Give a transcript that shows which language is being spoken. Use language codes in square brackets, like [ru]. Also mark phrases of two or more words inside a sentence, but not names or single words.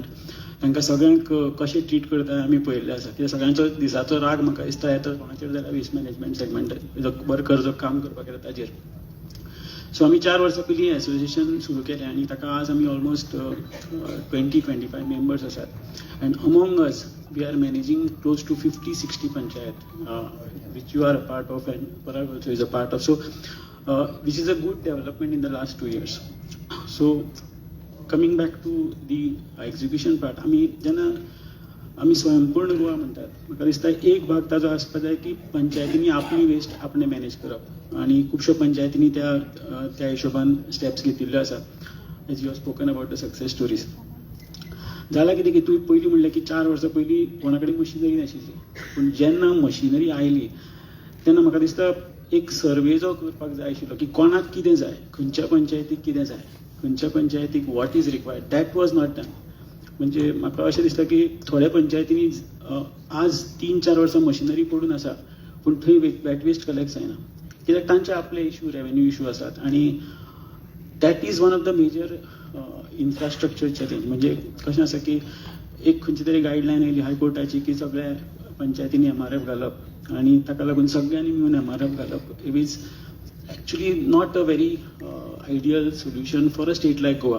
[kok] तांकां सगळ्यांक कशें ट्रीट करता आमी पळयल्लें आसा. कित्याक सगळ्यांचो दिसाचो राग म्हाका दिसता येता कोणाचेर जाल्यार [en] waste management segment worker [kok] जो काम करपाक येता ताजेर. सो आमी 4 वर्सां पयलीं एसोसिएशन सुरू केलें आनी ताका आज आमी [en] almost 20-25 members [kok] आसात. [en] and among us we are managing close to 50-60 panchayat which you are a part of and Parag also is a part of. So which is a good development in the last 2 years. So coming back to the execution part, [kok] आमी स्वयंपूर्ण गोवा म्हणटात. म्हाका दिसता एक भाग ताजो आसपाक जाय की पंचायतींनी आपली वेस्ट आपणे मॅनेज करप, आनी खुबश्यो पंचायतींनी त्या हिशोबान स्टेप्स घेतिल्ल्यो आसा. [en] as you have spoken about the success stories. [kok] जाल्यार कितें की तुवें पयलीं म्हणलें की 4 वर्सां पयलीं कोणा कडेन मशिनरी नाशिल्ली, पूण जेन्ना मशिनरी आयली तेन्ना म्हाका दिसता एक सर्वे जो करपाक जाय आशिल्लो की कोणाक कितें जाय, खंयच्या पंचायतीक कितें जाय, खंयच्या पंचायतीक [en] what is required, that was not done. [kok] म्हणजे म्हाका अशें दिसता की थोड्या पंचायतींनी आज 3-4 वर्सां मशिनरी पडून आसा पूण थंय [en] wet waste collect [kok] जायना, कित्याक तांचे आपले इश्यू, [en] revenue issue [kok] आसात. [en] आनी that is one of the major infrastructure challenge. [kok] म्हणजे कशें आसा की एक खंयची तरी गायडलायन येयली हायकोर्टाची की सगळ्या पंचायतींनी MRF घालप, आनी ताका लागून सगळ्यांनी मेळून MRF घालप. [en] it is actually not a very ideal solution for a state like Goa.